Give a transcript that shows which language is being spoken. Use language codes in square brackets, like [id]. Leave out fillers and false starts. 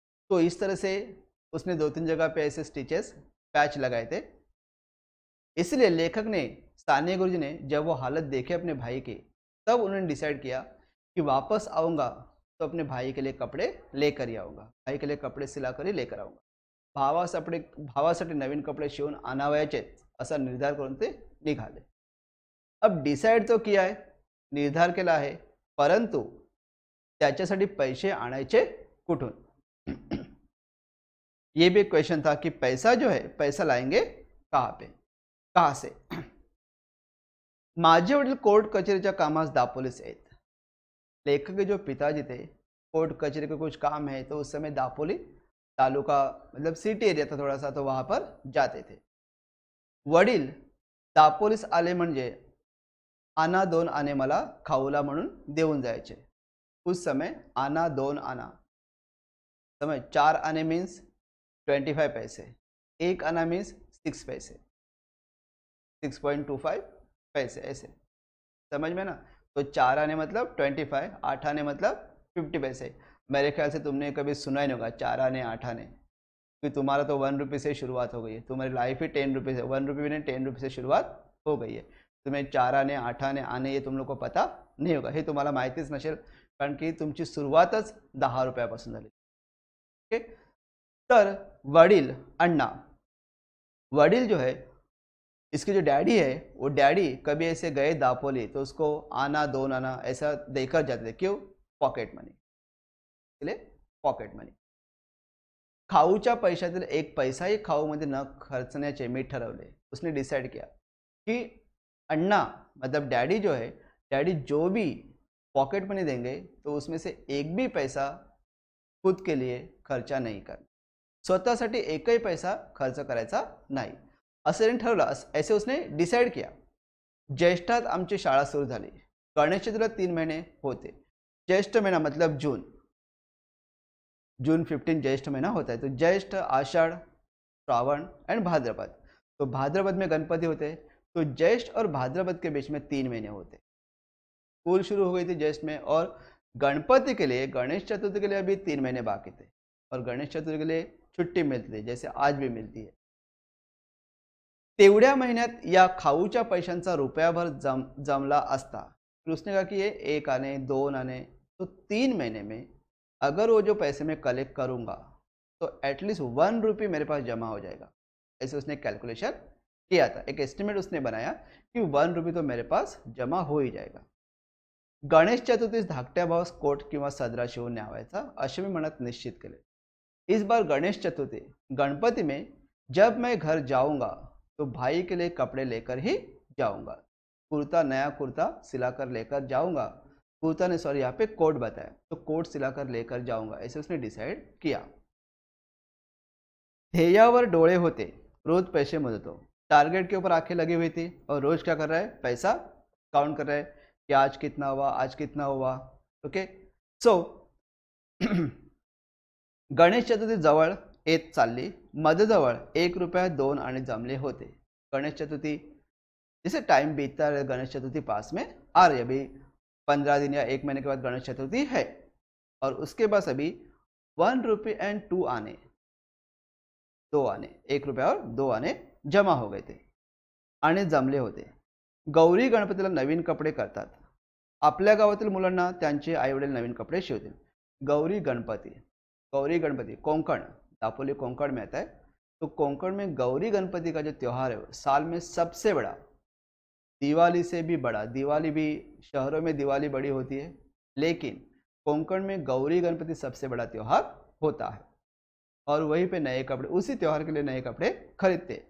[hi] तो इस तरह से उसने 2-3 जगह पे ऐसे स्टिचेस, पैच लगाए थे. इसलिए लेखक ने, साने गुरुजी ने जब वो हालत देखे अपने भाई की, तब उन्होंने डिसाइड किया कि वापस आऊँगा तो अपने भाई के लिए कपडे लेकर आऊँगा, भाई के लिए कपडे सिला कर लेकर आऊँगा. [mr] भावासाठी नवीन कपडे शिवून आणावयाचेच असा निर्धार करून ते निघाले. [hi] अब डिसाइड तो किया है, [mr] निर्धार केला आहे, परंतु त्याच्यासाठी पैसे आणायचे कुठून. [hi] ये भी एक क्वेश्चन था कि पैसा जो है, पैसा लाएंगे कहाँ पे, कहाँ से. [mr] माझे वडील कोर्ट कचेरीच्या कामास दापोलीस येत। [hi] लेखक के जो पिताजी थे, कोर्ट कचेरी का कुछ काम है तो उस समय दापोली तालुका मतलब सिटी एरिया था थोड़ा सा, तो वहां पर जाते थे। [mr] वडील दापोलीस आले म्हणजे आना 2 आने मला खाऊला म्हणून देऊन जायचे। [hi] उस समय आना 2 आना समझ, 4 आने मीन्स 25 पैसे, 1 आना मीन्स 6 पैसे, 6.25 पैसे, ऐसे समझ में ना। तो 4 आने मतलब 25, 8 आने मतलब 50 पैसे। मेरे ख्याल से तुमने कभी सुना ही नहीं होगा 4 आने 8 आने, क्योंकि तुम्हारा तो 1 रुपये से शुरुआत हो गई है, तुम्हारी लाइफ ही 10 रुपये से, 1 रुपये भी नहीं 10 रुपये से शुरुआत हो गई है। तुम्हें 4 आने 8 आने आने ये तुम लोग को पता नहीं होगा, [mr] हे तुम्हाला माहितीच नसेल, कारण की तुमची सुरुवातच 10 रुपयापासून झाली। [hi] ओके, [mr] तर वडील अण्णा, वडील [hi] जो है इसके जो डैडी है वो डैडी कभी ऐसे गए दापोली तो उसको आना 2 आना ऐसा देकर जाते थे। क्यों? पॉकेट मनी, इसलिए पॉकेट मनी। [mr] खाऊच्या पैशातील 1 पैसाही खाऊमध्ये न खर्चण्याचे मी ठरवले। [hi] उसने डिसाइड किया कि अन्ना मतलब डैडी जो है, डैडी जो भी पॉकेट मनी देंगे तो उसमें से एक भी पैसा खुद के लिए खर्चा नहीं करना, [mr] स्वतःसाठी एकही पैसा खर्च करायचा नाही असं त्यांनी ठरवलं। [hi] ऐसे उसने डिसाइड किया। [mr] ज्येष्ठात आमची शाळा सुरू झाली। गणेश चतुर्थीला 3 महीने होते। [hi] ज्येष्ठ महीना मतलब जून, जून 15 ज्येष्ठ महीना होता है। तो ज्येष्ठ, आषाढ़, श्रावण एंड भाद्रपद। तो भाद्रपद में गणपति होते, तो ज्येष्ठ और भाद्रपद के बीच में 3 महीने होते। स्कूल शुरू हो गई थी ज्येष्ठ में, और गणपति के लिए, गणेश चतुर्थी के लिए अभी 3 महीने बाकी थे, और गणेश चतुर्थी के लिए छुट्टी मिलती थी जैसे आज भी मिलती है। [mr] तेवढ्या महिन्यात या खाऊच्या पैशांचा रुपयाभर जमला असता, [hi] फिर उसने कहा कि ये 1 आने 2 आने, तो 3 महीने में अगर वो जो पैसे मैं कलेक्ट करूंगा तो एटलीस्ट 1 रुपये मेरे पास जमा हो जाएगा। ऐसे उसने कैलकुलेशन किया था, एक एस्टिमेट उसने बनाया कि 1 रुपये तो मेरे पास जमा हो ही जाएगा। [mr] गणेश चतुर्थीस धाकट्या भावास कोट किंवा सदरा शिवून न्यावायचा असे मी मनात निश्चित केले। [hi] इस बार गणेश चतुर्थी गणपति में जब मैं घर जाऊंगा तो भाई के लिए कपड़े लेकर ही जाऊंगा। कुर्ता, नया कुर्ता सिलाकर लेकर जाऊंगा। कुर्ता ने सॉरी यहाँ पे कोट बताया, तो कोट सिलाकर लेकर जाऊंगा, ऐसे उसने डिसाइड किया। [mr] ध्येयावर डोळे होते, रोज पैसे मोजतो। [hi] टारगेट के ऊपर आंखें लगी हुई थी और रोज क्या कर रहा है? पैसा काउंट कर रहा है कि आज कितना हुआ, आज कितना हुआ। [mr] ओके, सो गणेश चतुर्थी जवळ येत चालली। मध्यजवळ 1 रुपया 2 आने जमले होते। [hi] गणेश चतुर्थी जैसे टाइम बीतता है, गणेश चतुर्थी पास में आ रही है। अभी 15 दिन या 1 महीने के बाद गणेश चतुर्थी है, और उसके पास अभी 1 रुपये एंड 2 आने, 2 आने, 1 रुपया और 2 आने जमा हो गए थे, [mr] आने जमले होते। गौरी गणपतीला नवीन कपडे करतात। आपल्या गावातील मुलांना त्यांचे आईवडील नवीन कपडे शिवतील। [hi] गौरी गणपति, गौरी गणपति कोंकण, दापोली कोंकण में आता है। तो कोंकण में गौरी गणपति का जो त्योहार है साल में सबसे बड़ा, दिवाली से भी बड़ा। दिवाली भी शहरों में दिवाली बड़ी होती है, लेकिन कोंकण में गौरी गणपति सबसे बड़ा त्योहार होता है, और वहीं पे नए कपड़े, उसी त्योहार के लिए नए कपड़े खरीदते।